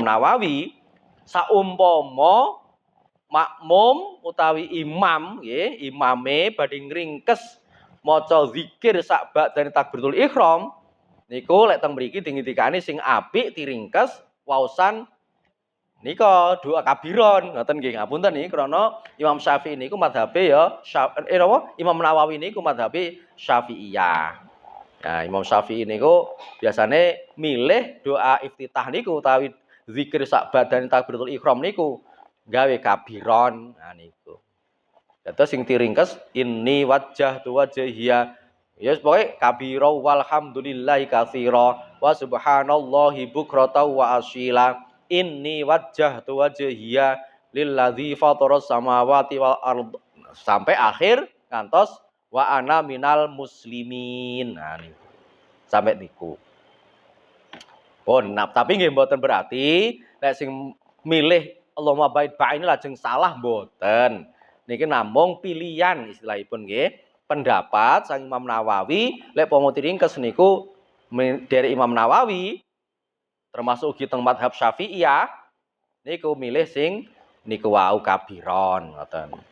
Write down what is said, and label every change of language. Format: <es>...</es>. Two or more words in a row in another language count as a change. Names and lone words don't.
<jv>Nawawi, saumpama makmum utawi imam nggih, imame badhe ngringkes maca zikir sak badane</jv> <ar>تكبيرة الإحرام</ar> <jv>niku lek teng mriki dingendikane sing apik diringkes waosan nika doa kabiron ngoten nggih ngapunten niki krana Imam Syafi'i niku madhabe ya Imam Nawawi niku madhabe Syafi'iyah. Nah, Imam Syafi'i niku biasane milih doa iftitah niku utawi zikir sak badane</jv> <ar>تكبيرة الإحرام</ar> <jv>niku gawe kabiron. Nah niku. Dados sing diringkes</jv> <ar>إني وجهت وجهي.</ar> <jv>Ya pokoke</jv> <ar>كبيرا والحمد لله كثيرا و سبحان الله بكرة و أصيلا. إني وجهت وجهي للذي فطر السماوات و الأرض</ar> <jv>sampai akhir ngantos</jv> <ar>و أنا من المسلمين.</ar> <jv>Nah niku. Sampai niku. Oh, nah, tapi nggih mboten berarti nek sing milih</jv> <ar>اللهم باعد بيني</ar> <jv>lajeng salah mboten. Niki namung pilihan istilahipun nggih. Pendapat sang Imam Nawawi lek pomo diringkes niku dari Imam Nawawi termasuk ugi teng madhab Syafi'iyah niku milih sing niku wau kabiron ngoten.</jv>